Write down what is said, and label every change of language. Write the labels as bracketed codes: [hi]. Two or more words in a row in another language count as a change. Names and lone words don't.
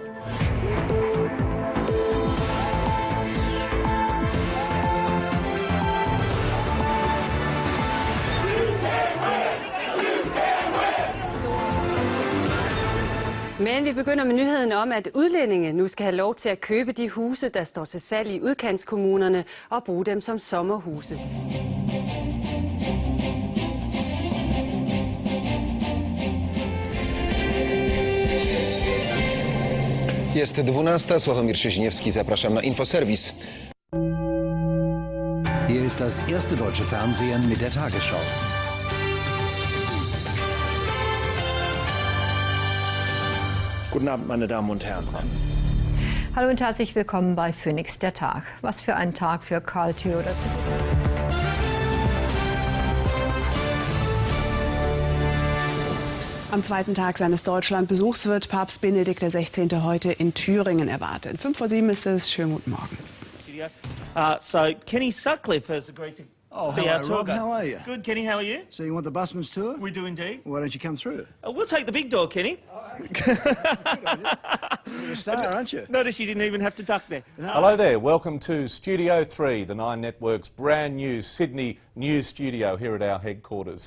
[da] Men vi begynder med nyheden om, at udlændinge nu skal have lov til at købe de huse, der står til salg i udkantskommunerne, og bruge dem som sommerhuse. [pl] Jest 12. Sławomir Szyźniewski, zapraszam na Infoserwis. [de] Hier ist das erste deutsche Fernsehen mit der Tagesschau. Guten Abend, meine Damen und Herren. Hallo und herzlich willkommen bei Phoenix der Tag. Was für ein Tag für Karl Theodor. Am zweiten Tag seines Deutschlandbesuchs wird Papst Benedikt XVI. Heute in Thüringen erwartet. 5:07 ist es. Schönen guten Morgen. [en] So Kenny Sutcliffe has agreed to be our tour Rob, guide. how are you? Good, Kenny, how are you? So you want the busman's tour? We do indeed. Why don't you come through? We'll take the big door, Kenny. You're a star, aren't you? Notice you didn't even have to duck there. Hello there, welcome to Studio 3, the Nine Network's brand new Sydney news studio here at our headquarters.